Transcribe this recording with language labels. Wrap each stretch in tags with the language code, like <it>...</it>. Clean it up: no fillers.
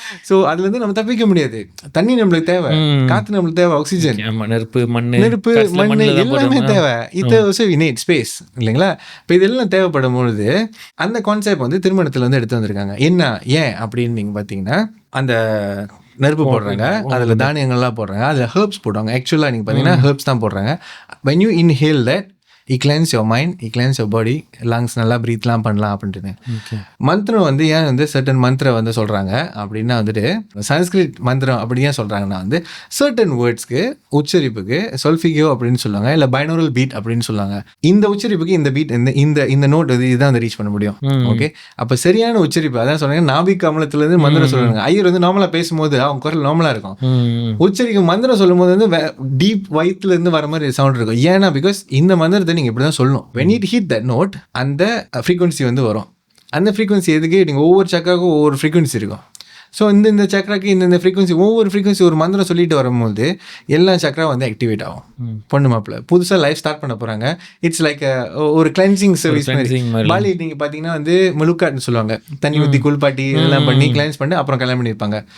<ta>So அதுலேருந்து நம்ம தப்பிக்க முடியாது. தண்ணி நம்மளுக்கு தேவை, காற்று நம்மளுக்கு தேவை, ஆக்சிஜன், நெருப்பு, மண் எல்லாமே தேவை. இது ஸ்பேஸ் இல்லைங்களா? இப்போ இதெல்லாம் தேவைப்படும் பொழுது அந்த கான்செப்ட் வந்து திருமணத்துல வந்து எடுத்து வந்திருக்காங்க. என்ன ஏன் அப்படின்னு நீங்க பாத்தீங்கன்னா, அந்த நெருப்பு போடுறாங்க, அதுல தானியங்கள்லாம் போடுறாங்க, அதுல ஹெர்ப்ஸ் போடுவாங்க. ஆக்சுவலா நீங்க பாத்தீங்கன்னா ஹெர்ப்ஸ் தான் போடுறாங்க.</ta> <en>when you inhale that, you cleanse your mind, you cleanse your body, lungs</en> <ta>நல்லா ப்ரீத்லாம் பண்ணலாம் அப்படின்ட்டு. மந்திரம் வந்து ஏன் வந்து சர்டன் மந்திரம் வந்து சொல்கிறாங்க அப்படின்னா வந்துட்டு, சன்ஸ்கிரிட் மந்திரம் அப்படி ஏன் சொல்கிறாங்கன்னா வந்து சர்டன் வேர்ட்ஸ்க்கு உச்சரிப்புக்கு சொல்ஃபிகோ அப்படின்னு சொல்லுவாங்க, இல்லை பைனோரல் பீட் அப்படின்னு சொல்லுவாங்க. இந்த உச்சரிப்புக்கு இந்த பீட் இந்த நோட் வந்து இதுதான் வந்து ரீச் பண்ண முடியும். ஓகே, அப்போ சரியான உச்சரிப்பு அதான் சொல்கிறாங்க. நாபிக் கமலத்துலேருந்து மந்திரம் சொல்லுவாங்க. ஐயர் வந்து நார்மலாக பேசும்போது அவங்க குரல் நார்மலாக இருக்கும். உச்சரிக்கும் மந்திரம் சொல்லும் போது வந்து டீப் வயிற்றுலேருந்து வர மாதிரி சவுண்ட் இருக்கும். ஏன்னா பிகாஸ் இந்த மந்திரத்தை நீங்க இப்படி தான் சொல்லணும்.</ta> <en>when it hit that note,</en> <ta>அந்த frequency வந்து வரும். அந்த frequency எதுக்கு, நீங்க ஒவ்வொரு சக்கராக்கும் ஒவ்வொரு frequency இருக்கும். ஸோ இந்த சக்கராக்கு இந்த ஃப்ரீக்வன்சி, ஒவ்வொரு ஃப்ரீக்வன்சி ஒரு மந்திரம் சொல்லிட்டு வரும்போது எல்லா சக்கரா வந்து ஆக்டிவேட் ஆகும். பொண்ணு மாப்பிள்ள புதுசாக லைஃப் ஸ்டார்ட் பண்ண போகிறாங்க. இட்ஸ் லைக் ஒரு கிளென்சிங் சர்வீஸ் மாதிரி. பாலி நீங்கள் பார்த்தீங்கன்னா வந்து முழுக்காட்டுன்னு சொல்லுவாங்க, தண்ணி ஊற்றி குளிப்பாட்டி இதெல்லாம் பண்ணி கிளென்ஸ் பண்ணி அப்புறம் கல்யாணம் பண்ணியிருப்பாங்க.</ta>